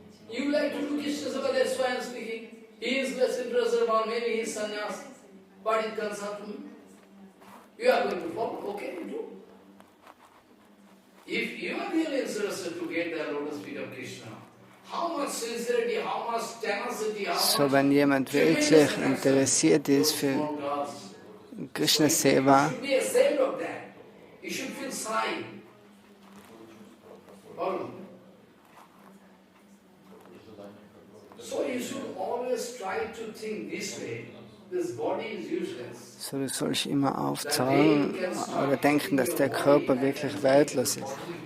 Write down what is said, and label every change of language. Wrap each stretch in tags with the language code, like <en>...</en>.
<en>You like to do Krishna seva, that's why I am speaking. He is less interested about maybe his sannyas, but it concerns me. You are going to follow, okay, you do. If you are really interested to get the lotus feet of Krishna, how much sincerity, how much tenacity, how so, much...</en> <de>wenn jemand wirklich interessiert ist für Krishna Seva,</de> <en>You should be ashamed of that. You should feel shy. So you should always try to think this way. This body is useless.</en> <de>so du sollst immer aufzeigen oder denken, dass der Körper wirklich wertlos ist.</de>